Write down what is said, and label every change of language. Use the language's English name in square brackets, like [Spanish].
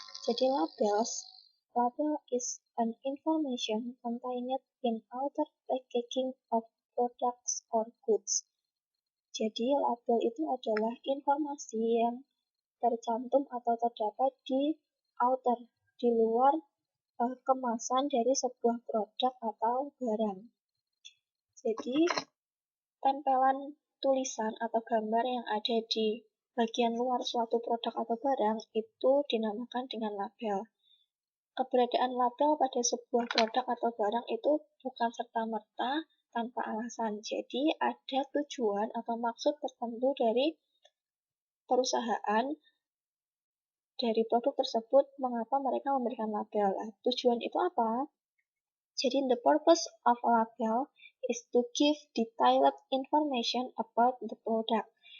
[English] Jadi label is an information contained in outer packaging of products or goods. [Indonesian] Jadi label itu adalah informasi yang tercantum atau terdapat di outer, di luar kemasan dari sebuah produk atau barang. Jadi tempelan tulisan atau gambar yang ada di bagian luar suatu produk atau barang itu dinamakan dengan label. Keberadaan label pada sebuah produk atau barang itu bukan serta-merta tanpa alasan. Jadi ada tujuan atau maksud tertentu dari perusahaan dari produk tersebut mengapa mereka memberikan label. Tujuan itu apa? [English] Jadi the purpose of a label is to give detailed information about the product.